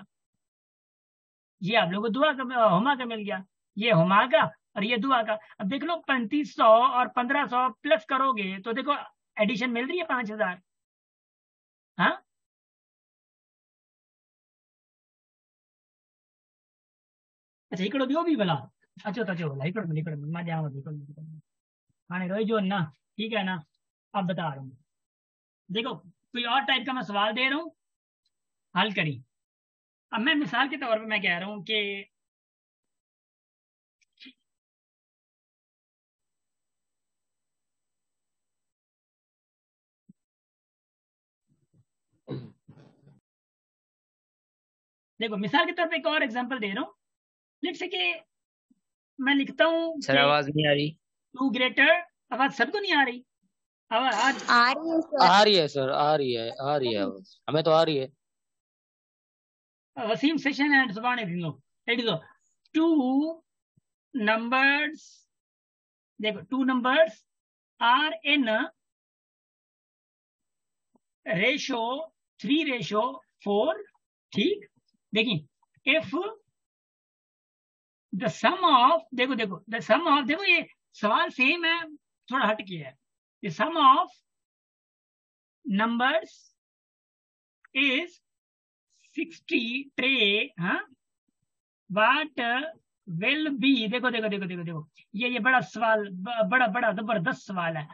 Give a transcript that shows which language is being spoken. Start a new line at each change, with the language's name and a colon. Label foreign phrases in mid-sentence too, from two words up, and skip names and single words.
Hindi: ये आप लोगों को दुआ का हुमा का मिल गया, ये हुमा का और ये दुआ का। अब देख लो 3500 और 1500 प्लस करोगे तो देखो एडिशन मिल रही है 5000।
Sindhi: हाँ अच्छा हिकिड़ो ॿियो बि भला अचो त अचो भला, हिकिड़ो मिनट मां ॾियांव थो। खाने रोई जो ना,
Hindi: ठीक है ना। अब बता रहा हूँ, देखो कोई और टाइप का मैं सवाल दे रहा हूँ, हल करी। अब मैं मिसाल के तौर पे मैं कह रहा हूँ कि देखो मिसाल के तौर पे एक और एग्जांपल दे रहा हूँ।
English: let's say
Hindi: कि मैं लिखता हूँ सर कि आवाज नहीं आ रही। 2 ग्रेटर, आवाज सबको नहीं आ रही? आवाज आ रही है सर। आ रही है सर, आ रही है, आ रही है आवाज, हमें तो आ रही है।
English: Waseem session and Subhan it is 2 numbers, देखो 2 numbers are in ratio 3:4,
Hindi: ठीक। देखिए
English: if the sum of,
Hindi: देखो देखो
English: the sum of,
Hindi: देखो ये सवाल सेम है, थोड़ा हट के है।
English: the sum of numbers is
Hindi: 63, हाँ,
English: what will be,
Hindi: देखो देखो देखो देखो देखो ये बड़ा सवाल, बड़ा बड़ा जबरदस्त सवाल है।